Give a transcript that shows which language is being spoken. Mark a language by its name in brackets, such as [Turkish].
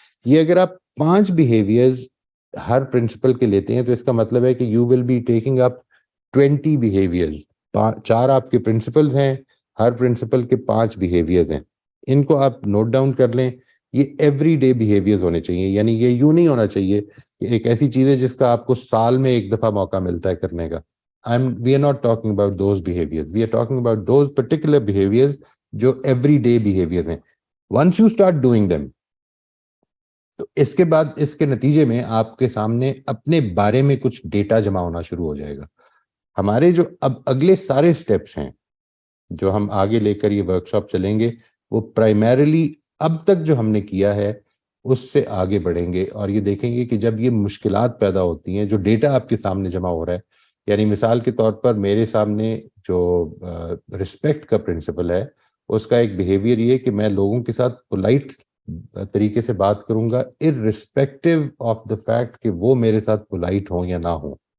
[Urdu] یہ اگر آپ 5 بیہیویئرز ہر پرنسپل کے لیتے ہیں تو اس کا مطلب ہے کہ [English] you will be taking up [Urdu] 20 behaviours. 4 آپ کے پرنسپلز ہیں, ہر پرنسپل کے 5 بیہیویئرز ہیں. ان کو آپ نوٹ ڈاؤن کر لیں. یہ ایوری ڈے بیہیویئرز ہونے چاہیے, یعنی یہ یوں نہیں ہونا چاہیے کہ ایک ایسی چیز ہے جس کا آپ کو سال میں ایک دفعہ موقع ملتا ہے کرنے کا. [English] We are not talking about those behaviors. We are talking about those particular behaviors [Urdu] جو ایوری ڈے بیہیویئرز ہیں. [English] Once you start doing them, [Urdu] تو اس کے بعد اس کے نتیجے میں آپ کے سامنے اپنے بارے میں کچھ ڈیٹا جمع ہونا شروع ہو جائے گا. ہمارے جو اب اگلے سارے سٹیپس ہیں جو ہم آگے لے کر یہ ورکشاپ چلیں گے, وہ پرائمریلی اب تک جو ہم نے کیا ہے اس سے آگے بڑھیں گے, اور یہ دیکھیں گے کہ جب یہ مشکلات پیدا ہوتی ہیں, جو ڈیٹا آپ کے سامنے جمع ہو رہا ہے, یعنی مثال کے طور پر میرے سامنے جو رسپیکٹ کا پرنسپل ہے اس کا ایک بیہیویئر یہ کہ میں لوگوں کے ساتھ پولائٹ طریقے سے بات کروں گا [English] irrespective of the fact [Urdu] کہ وہ میرے ساتھ پولائٹ ہوں یا نہ ہوں.